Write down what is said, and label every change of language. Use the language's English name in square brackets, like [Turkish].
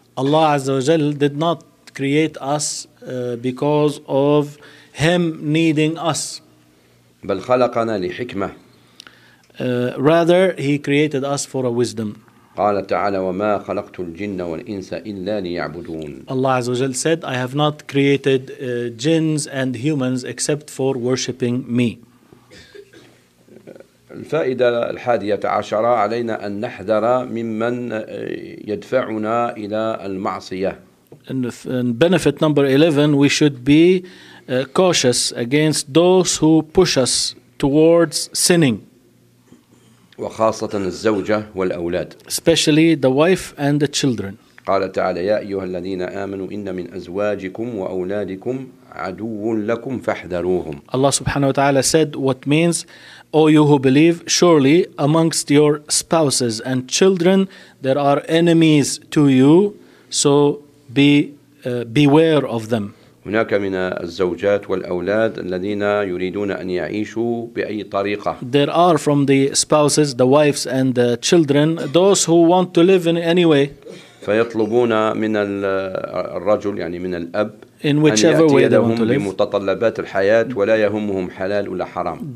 [English] Allah [Arabic] عز وجل [English] did not create us because of him needing us. [Arabic] بل خلقنا لحكمة. [English] Rather, he created us for a wisdom. [Arabic] قال تعالى وما خلقت الجن والإنس إلا ليعبدون. [English] Allah [Arabic] عز وجل [English] said, I have not created jinns and humans except for worshiping me. [Arabic] الفائدة الحادية عشرة علينا أن نحذر ممن يدفعنا إلى المعصية. [English] In benefit number 11, we should be cautious against those who push us towards sinning. [Arabic] وخاصة الزوجة والأولاد. [English] Especially the wife and the children. [Arabic] قال تعالى يا أيها الذين آمنوا إن من أزواجكم وأولادكم عدو لكم فاحذروهم. [English] Allah [Arabic] سبحانه وتعالى [English] said what means, O you who believe, surely amongst your spouses and children there are enemies to you, so beware of them. [Arabic] هناك من الزوجات والأولاد الذين يريدون أن يعيشوا بأي طريقة. [English] There are from the spouses, the wives and the children, those who want to live in any way. [Arabic] فيطلبون من الرجل يعني من الأب [English] in whichever [Arabic] أن يأتي لهم بمتطلبات الحياة ولا يهمهم حلال ولا حرام.